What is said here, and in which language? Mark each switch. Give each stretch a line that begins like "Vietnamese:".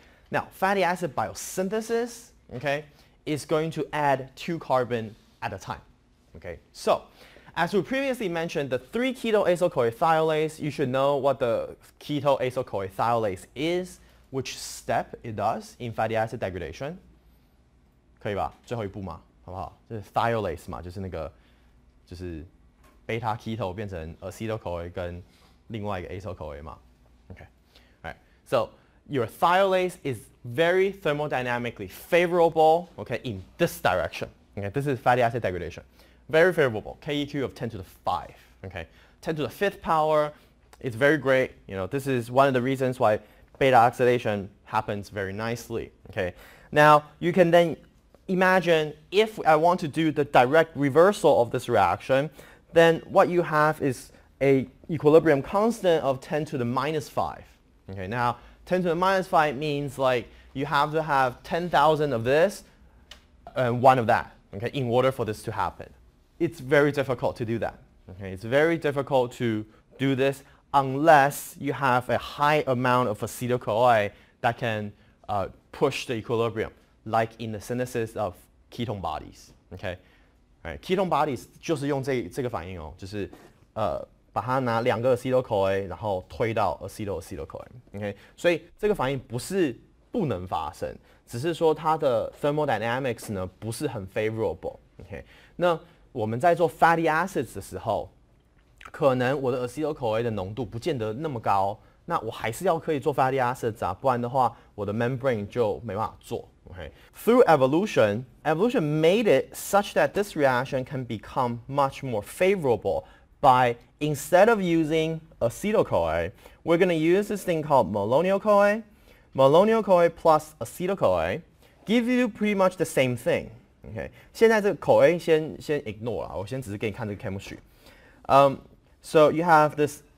English: Now, fatty acid biosynthesis, okay, is going to add 2 carbon at a time, okay? So, as we previously mentioned, the 3-keto-acyl-CoA thiolase, you should know what the keto-acyl-CoA thiolase is, which step it does in fatty acid degradation.
Chinese: 可以吧？最后一步嘛，好不好？就是 thiolase 嘛，就是那个，就是 beta keto 变成 acetyl-CoA 跟另外一个 acyl-CoA 嘛。
English: Okay, all right. So your thiolase is very thermodynamically favorable, okay, in this direction. Okay, this is fatty acid degradation. Very favorable, KEQ of 10 to the 5, okay? 10 to the 5th power, it's very great. You know, this is one of the reasons why beta oxidation happens very nicely, okay? Now, you can then imagine if I want to do the direct reversal of this reaction, then what you have is a equilibrium constant of 10 to the minus 5. Okay, now 10 to the minus 5 means like you have to have 10,000 of this and 1 of that, okay, in order for this to happen. It's very difficult to do that. Okay, it's very difficult to do this unless you have a high amount of acetyl-CoA that can push the equilibrium, like in the synthesis of ketone bodies. Okay, right.
Chinese: Ketone bodies 就是用这个反应哦，就是把它拿2个 acetyl-CoA 然后推到 acetyl-CoA。 OK， 所以这个反应不是不能发生，只是说它的 thermodynamics 呢不是很 favorable。 OK， 那我们在做 fatty acids 的时候，可能我的 acetyl-CoA 的浓度不见得那么高，那我还是要可以做 fatty acids 啊，不然的话我的 membrane 就没办法做。
English: Okay. Through evolution made it such that this reaction can become much more favorable by, instead of using acetyl-CoA, we're going to use this thing called malonyl-CoA. Malonyl-CoA plus acetyl-CoA give you pretty much the same thing. Okay.
Chinese: 现在这个 CoA 先 ignore 啦，我先只是给你看这个 chemistry.
English: So you have this